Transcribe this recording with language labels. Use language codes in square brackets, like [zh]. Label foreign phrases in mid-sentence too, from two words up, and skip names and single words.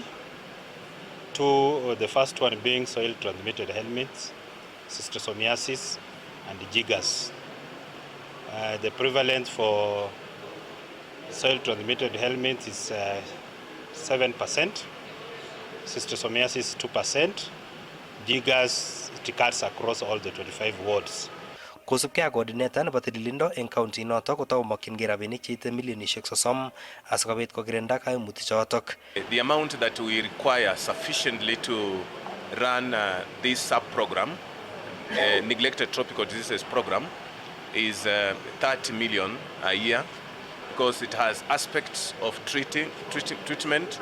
[en] Two, the first one being soil transmitted helminths, schistosomiasis, and jiggers. The prevalence for soil transmitted helminths is 7%, schistosomiasis 2%, jiggers it cuts across all the 25 wards. [kln] Kosubkei ak coordinator nebo tililindo eng county noto kotou mokyingei rabinik cheite milionishek 30 asikobit kokirinda kaimutik chotok. [en] The amount that we require sufficiently to run this sub-program, neglected tropical diseases program, is 30 million a year, because it has aspects of treatment.